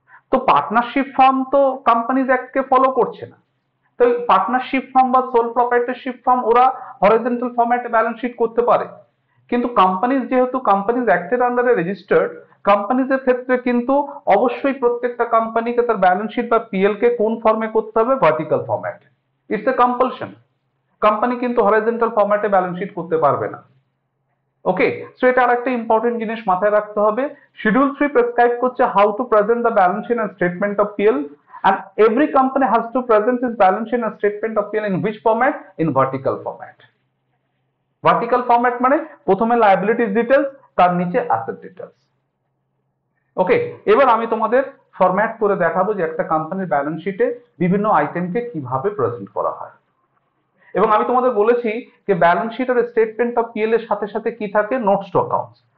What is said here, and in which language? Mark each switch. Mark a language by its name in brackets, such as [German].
[Bangla] তো partnership firm তো companies অ্যাক্টকে follow করছে না, তো পার্টনারশিপ ফার্ম বা সোল প্রপাইটারশিপ ফার্ম ওরা হরাইজন্টাল ফরম্যাটে ব্যালেন্স শিট করতে পারে, কিন্তু কোম্পানিজ যেহেতু কোম্পানিজ অ্যাক্টের আন্ডারে রেজিস্টার্ড, কোম্পানিজের ক্ষেত্রে কিন্তু অবশ্যই প্রত্যেকটা কোম্পানিকে তার ব্যালেন্স শিট বা পিএল কে কোন ফর্মে করতে হবে, vertical format. [English] It's a compulsion. [Bangla] Company কিন্তু হরাইজন্টাল ফরম্যাটে ব্যালেন্স শিট করতে পারবে না। ওকে, সো এটা আরেকটা ইম্পর্টেন্ট জিনিস মাথায় রাখতে হবে। [English] Schedule 3 prescribe করছে how to present the balance sheet and statement of PL, and every company has to present its balance sheet and statement of PL in which format? In vertical format. [Bangla] Vertical format মানে প্রথমে liabilities details, তার নিচে asset details. ওকে, এবার আমি তোমাদের format করে দেখাবো যে একটা কোম্পানির ব্যালেন্স শিটে বিভিন্ন আইটেমকে কিভাবে প্রেজেন্ট করা হয়। এবং আমি তোমাদের বলেছি যে balance sheet আর statement of PL এর সাথে সাথে কি থাকে, নোটস টু অ্যাকাউন্টস।